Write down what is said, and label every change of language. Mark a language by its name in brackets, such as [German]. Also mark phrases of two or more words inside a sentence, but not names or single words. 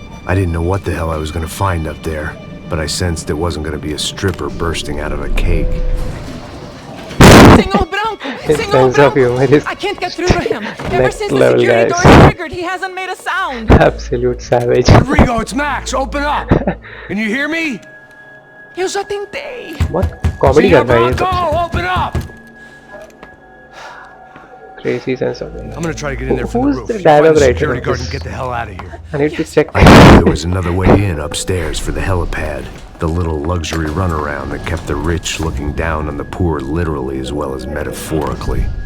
[English] I didn't know what the hell I was gonna find up there, but I sensed it wasn't gonna be a stripper bursting out of a cake. Senor Branco! His Senor sense of Branco! humor is I can't get through to him. Ever next since the level, security door guys. is triggered, he hasn't made a sound. absolute savage. Rodrigo, it's Max! Open up! Can you hear me? [Portuguese] Eu já tentei. [Hindi] बहुत कॉमेडी कर रहा है ये सब [English] open up! crazy sense of I'm gonna try to get in there from Who's the roof. the dialogue Find the writer security of guard this? and get the hell out of here. I need to check. I knew there was another way in upstairs for the helipad. The little luxury runaround that kept the rich looking down on the poor literally as well as metaphorically.